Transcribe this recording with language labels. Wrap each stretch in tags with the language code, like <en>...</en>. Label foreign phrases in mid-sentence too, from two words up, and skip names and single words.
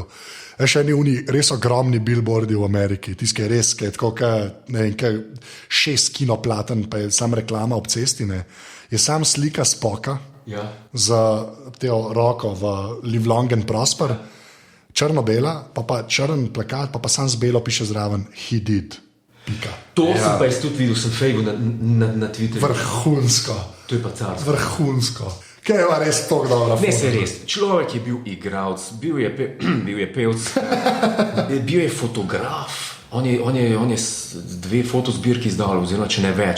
<sl>Še eni uni res ogromni billboardi v Ameriki, tiskaj res, kaj je tako, ne vem, 6 kinoplaten, pa je sam reklama ob cesti, ne. Je sam slika Spocka z teo roko v</sl> <en>Live Long and Prosper,</en> <sl>črno-bela, pa črn plakat, pa sam z belo piše zraven</sl> <en>He did.</en> <sl>To sem pa jaz tudi videl, sem fejval na Twitterju. Vrhunsko. To je pa carsko. Vrhunsko. Kaj je res tako dobro? Ne, se res. Človek je bil igralec, bil je pevc, bil je fotograf. On je 2 fotozbirki izdal, oziroma če ne več.</sl>